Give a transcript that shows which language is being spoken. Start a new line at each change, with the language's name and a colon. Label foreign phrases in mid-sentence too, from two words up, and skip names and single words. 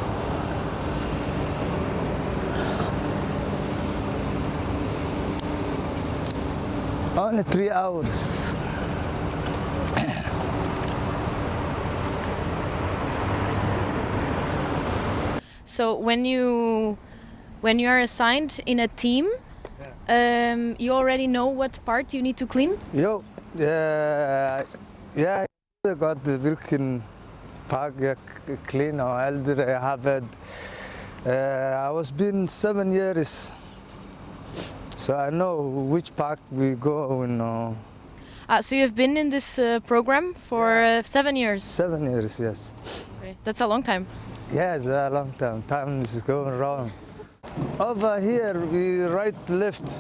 English: Only 3 hours. So when you are assigned in a team, you already know what part you need to clean?
Danish: Jo, jeg ved godt, hvilken park jeg cleaner og alt det der. Jeg har været,
English: I was been 7 years, so I know which park we go in. So you've been in this program for 7 years? 7 years, yes. Okay. That's a long time. Yes, a long time. Time is going wrong. Over here, we right left.